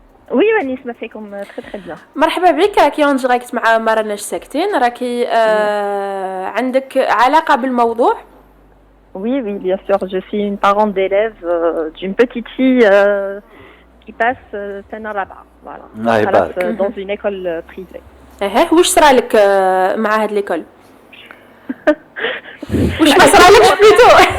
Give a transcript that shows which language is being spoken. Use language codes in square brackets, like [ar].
[fr] Oui, [ar] نسمع فيكم [fr] très très bien. [ar] مرحبا بك، راكي اون ديريكت مع ما راناش ساكتين، راكي عندك علاقة بالموضوع؟ [fr] Oui, bien sûr, je suis une parente d'élève d'une petite fille qui passe [ar] سنة رابعة. [fr] Voilà. Dans une école privée. [ar] واش صرا لك مع هاد ليكول؟ واش ما صرا لكش بليتو؟